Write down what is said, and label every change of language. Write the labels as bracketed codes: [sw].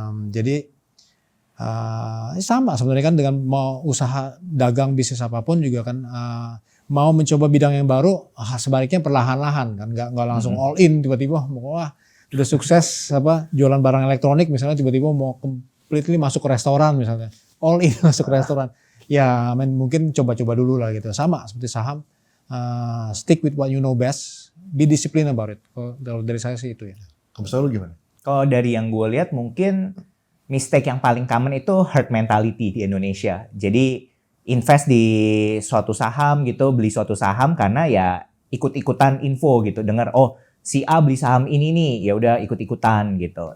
[id] Jadi sama sebenarnya kan dengan mau usaha dagang bisnis apapun juga kan mau mencoba bidang yang baru sebaliknya perlahan-lahan kan, nggak langsung [en] all in [id] tiba-tiba wah udah sukses jualan barang elektronik misalnya tiba-tiba mau [en] completely [id] masuk ke restoran misalnya, all in masuk ke restoran ya mungkin coba-coba dulu lah gitu. Sama seperti saham, [en] stick with what you know best, be disciplined about it. [id] Kalau dari saya sih itu ya. Kamu selalu gimana? Kalau dari yang gue lihat mungkin mistake yang paling common itu herd mentality di Indonesia. Jadi invest di suatu saham gitu, beli suatu saham karena ya ikut-ikutan info gitu. Dengar si A beli saham ini nih, ya udah ikut-ikutan gitu.